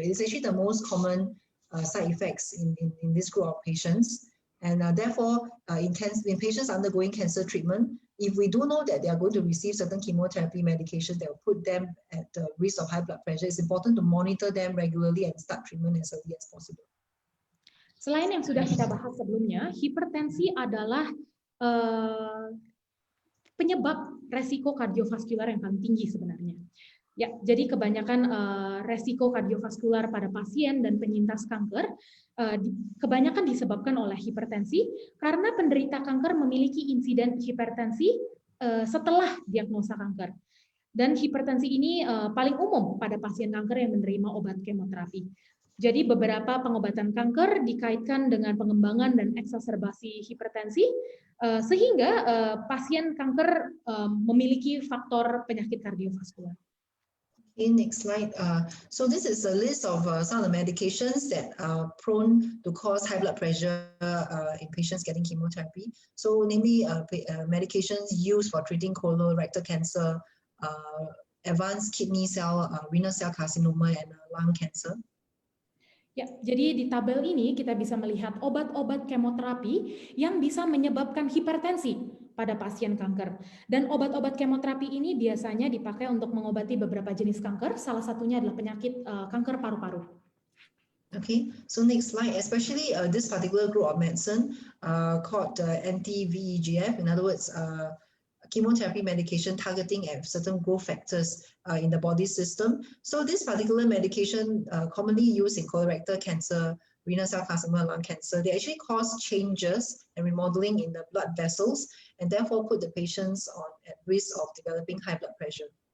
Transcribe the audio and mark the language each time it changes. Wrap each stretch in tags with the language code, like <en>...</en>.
<en>It is actually the most common side effects in this group of patients. And therefore, in patients undergoing cancer treatment, if we do know that they are going to receive certain chemotherapy medications that will put them at the risk of high blood pressure, it's important to monitor them regularly and start treatment as early as possible.</en> <id>Selain yang sudah kita bahas sebelumnya, hipertensi adalah penyebab resiko kardiovaskular yang paling tinggi sebenarnya. Ya, jadi kebanyakan resiko kardiovaskular pada pasien dan penyintas kanker kebanyakan disebabkan oleh hipertensi karena penderita kanker memiliki insiden hipertensi setelah diagnosa kanker. Dan hipertensi ini paling umum pada pasien kanker yang menerima obat kemoterapi. Jadi beberapa pengobatan kanker dikaitkan dengan pengembangan dan eksaserbasi hipertensi sehingga pasien kanker memiliki faktor penyakit kardiovaskular.</id> <en>Okay, next slide. So this is a list of some of the medications that are prone to cause high blood pressure in patients getting chemotherapy. So namely medications used for treating colorectal cancer, advanced kidney cell, renal cell carcinoma, and lung cancer.</en> <id>Ya, jadi di tabel ini kita bisa melihat obat-obat kemoterapi yang bisa menyebabkan hipertensi pada pasien kanker. Dan obat-obat kemoterapi ini biasanya dipakai untuk mengobati beberapa jenis kanker, salah satunya adalah penyakit kanker paru-paru.</id> <en>Okay, so next slide, especially this particular group of medicine called anti-VEGF, in other words, chemotherapy medication targeting at certain growth factors in the body system. So this particular medication commonly used in colorectal cancer, renal cell carcinoma, lung cancer, they actually cause changes and remodeling in the blood vessels and therefore put the patients at risk of developing high blood pressure.</en>